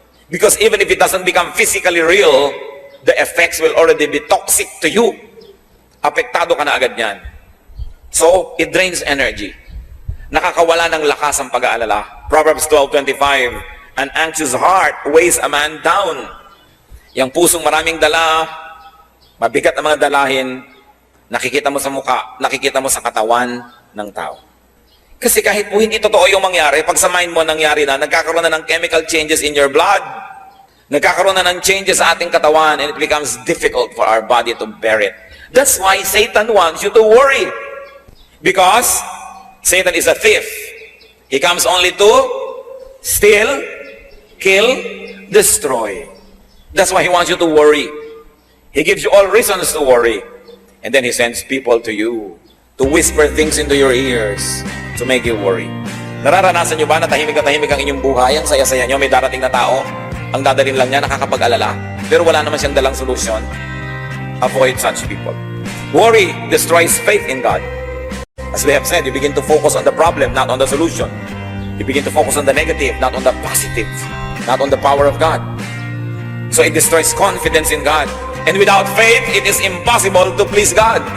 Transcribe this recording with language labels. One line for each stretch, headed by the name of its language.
English: Because even if it doesn't become physically real, the effects will already be toxic to you.
Filipino: Apektado ka na agad yan.
English: So, it drains energy.
Filipino: Nakakawala ng lakas ang pag-aalala.
English: Proverbs 12:25, an anxious heart weighs a man down.
Filipino: Yang pusong maraming dala, mabigat ang mga dalahin, nakikita mo sa muka, nakikita mo sa katawan ng tao. Kasi kahit po hindi totoo yung mangyari, pag sa mind mo nangyari na, nagkakaroon na ng
English: chemical changes in your blood,
Filipino: nagkakaroon na ng changes sa ating katawan,
English: and it becomes difficult for our body to bear it. That's why Satan wants you to worry. Because Satan is a thief. He comes only to steal, kill, destroy. That's why he wants you to worry. He gives you all reasons to worry. And then he sends people to you to whisper things into your ears to make you worry.
Filipino: Nararanasan nyo ba na tahimik ang inyong buhay? Ang saya-saya nyo, may darating na tao. Ang dadalhin lang niya, nakakapag-alala. Pero wala naman siyang dalang solusyon.
English: Avoid such people. Worry destroys faith in God. As we have said, you begin to focus on the problem, not on the solution. You begin to focus on the negative, not on the positive, not on the power of God. So it destroys confidence in God. And without faith, it is impossible to please God.